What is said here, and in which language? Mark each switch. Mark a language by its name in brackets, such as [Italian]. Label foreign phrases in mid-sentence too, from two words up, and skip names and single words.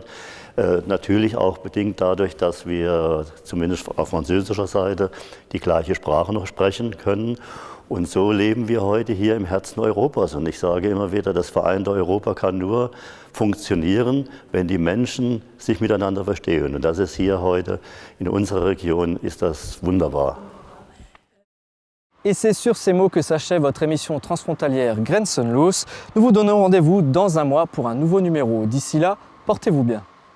[German] Natürlich auch bedingt dadurch, dass wir zumindest auf französischer Seite die gleiche Sprache noch sprechen können. Und so leben wir heute hier im Herzen Europas. Und ich sage immer wieder, das vereinte Europa kann nur funktionieren, wenn die Menschen sich miteinander verstehen. Und das ist hier heute in unserer Region, ist das wunderbar. [French] Et c'est sur ces mots que s'achève votre émission transfrontalière Grenzenlos. Nous vous donnons rendez-vous dans un mois pour un nouveau numéro. D'ici là, portez-vous bien.